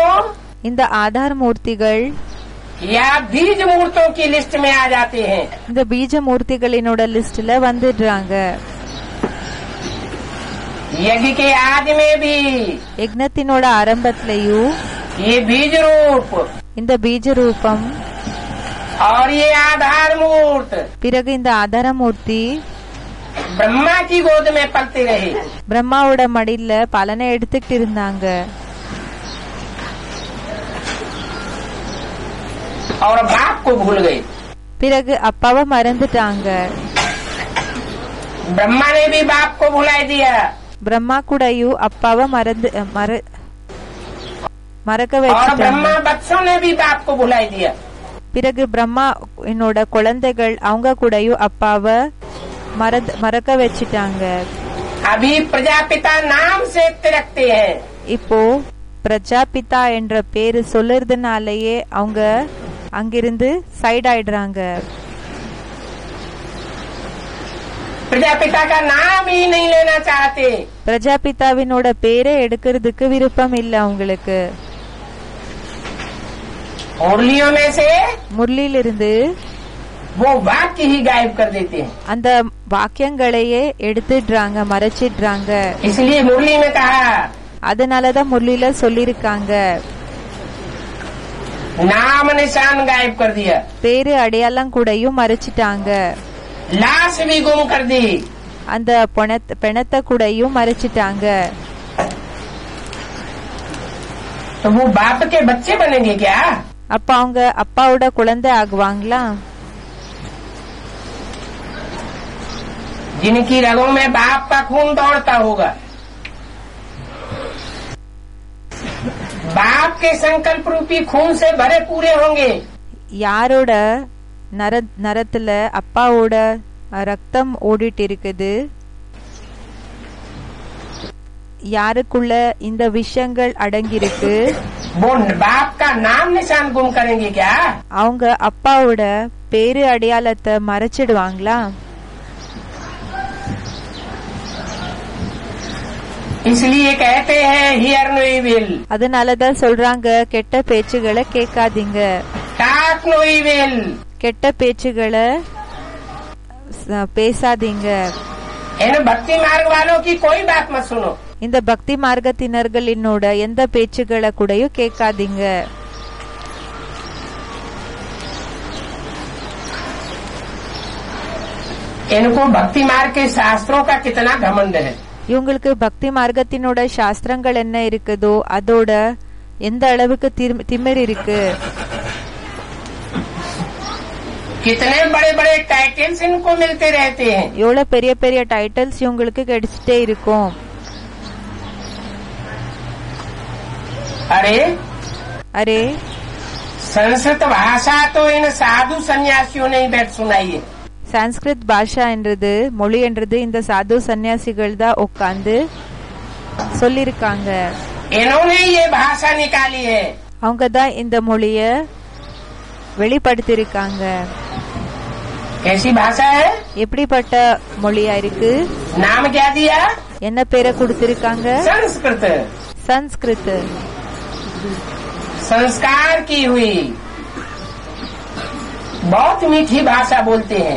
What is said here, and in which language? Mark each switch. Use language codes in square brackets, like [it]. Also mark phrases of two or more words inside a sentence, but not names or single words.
[ta] இந்த ஆதார் மூர்த்திகள் [hi] या बीज मूर्तों की लिस्ट में आ जाते हैं. [ta] இந்த பீஜ மூர்த்திகளினோட லிஸ்ட்ல வந்துடுறாங்க. [hi] यज्ञ के आदि में भी [ta] யக்னத்தினோட ஆரம்பத்திலையும் [hi] ये बीज रूप [ta] இந்த பீஜ ரூபம், [hi] और ये आधार मूर्त [ta] பிறகு இந்த ஆதார மூர்த்தி [hi] ब्रह्मा की गोद में पलते रहे. [ta] பிரம்மாவோட மடியில பலனை எடுத்துக்கிட்டு இருந்தாங்க. [hi] और बाप को भूल गए. [ta] பிறகு அப்பாவை மறந்துட்டாங்க. [hi] ब्रह्मा ने भी बाप को भुला दिया, [ta] பிரம்மா கூடயும் அப்பாவை மறக்க [hi] और [ta] வச்சுட்டாங்க. [hi] ब्रह्मा बच्चों ने भी बाप को भुला दिया. [ta] பிறகு பிரம்மா என்னோட குழந்தைகள் அவங்க கூடயும் அப்பாவை மறக்க வச்சுட்டாங்க. [hi] अभी प्रजापिता नाम से तिरकते हैं. [ta] இப்போ பிரஜாபிதா என்ற பேரு சொல்லுறதுனாலயே அவங்க அங்கிருந்து சைட் ஆயிடுறாங்க. [hi] प्रजापिता का नाम ही नहीं लेना चाहते. [ta] பிரஜாபிதாவினோட பேரை எடுக்கிறதுக்கு விருப்பம் இல்ல அவங்களுக்கு. [hi] मुरलियों में से [ta] முரளியிலிருந்து [hi] वो वाक्य ही गायब कर देते हैं. [ta] அந்த வாக்கியங்களையே எடுத்துடுறாங்க, மறைச்சிடுறாங்க. [hi] इसलिए मुरली में कहा, [ta] அதனாலதான் முரளியில சொல்லிருக்காங்க, [hi] नाम निशान गायब कर दिया, [ta] பேரு அடையாளம் கூடயும் மறைச்சிட்டாங்க. [hi] लाश भी गुम कर दी. [ta] அந்த பிணத்தை கூடயும் மறைச்சிட்டாங்க. [hi] तो वो बाप के बच्चे बनेंगे क्या? [ta] அப்ப அவங்க அப்பாவோட குழந்தை ஆகுவாங்களா? [hi] जिनकी रगों में बाप का खून दौड़ता होगा, बाप के संकल्प रूपी खून से भरे पूरे होंगे. [ta] யாரோட நரத்துல அப்பாவோட ரத்தம் ஓடிட்டு இருக்குது, யாருக்குள்ள இந்த விஷயங்கள் அடங்கியிருக்கு, [hi] वो बाप का नाम निशान गुम करेंगे क्या? [ta] அவங்க அப்பாவோட பேரு அடையாளத்தை மறைச்சிடுவாங்களா? [hi] इसलिए कहते हैं [en] hear no evil, [ta] அதனாலதான் சொல்றாங்க கெட்ட பேச்சுகளை கேட்காதீங்க, [en] talk no evil. [ta] கெட்ட பேச்சுகளை பேசாதீங்க. [hi] इन भक्ति मार्ग वालों की कोई बात मत सुनो. [ta] இந்த பக்தி மார்க்கத்தினர்களினோட எந்த பேச்சுகளை கூடயும் கேட்காதீங்க. [hi] इनको भक्ति मार्ग के शास्त्रों का कितना घमंड है. [ta] இவங்களுக்கு பக்தி மார்க்கத்தினோட சாஸ்திரங்கள் என்ன இருக்குதோ அதோட எந்த அளவுக்கு திமிர் இருக்கு. [hi] कितने बड़े बड़े टाइटल्स इनको मिलते रहते हैं. [ta] எவ்வளவு பெரிய பெரிய டைட்டில்ஸ் இவங்களுக்கு கிடைச்சிட்டே இருக்கும். [hi] अरे [ta] அரே, [hi] संस्कृत भाषा तो इन साधु सन्यासियों ने ही बैठ सुनाई है. [ta] சான்ஸ்கிரிட் பாஷா என்றது மொழி என்றது இந்த சாது சன்னியாசிகள் தான் உட்கார்ந்து சொல்லிருக்காங்க. [hi] इन्होंने ये भाषा निकाली है. [ta] அவங்க தான் இந்த மொழிய வெளிப்படுத்திருக்காங்க. [hi] कैसी भाषा है? [ta] எப்படிப்பட்ட மொழியா இருக்கு? [hi] नाम क्या दिया? [ta] என்ன பேரை கொடுத்திருக்காங்க? [hi] संस्कृत. [ta] சன்ஸ்கிருத். [hi] संस्कार की हुई बहुत मीठी भाषा बोलते हैं.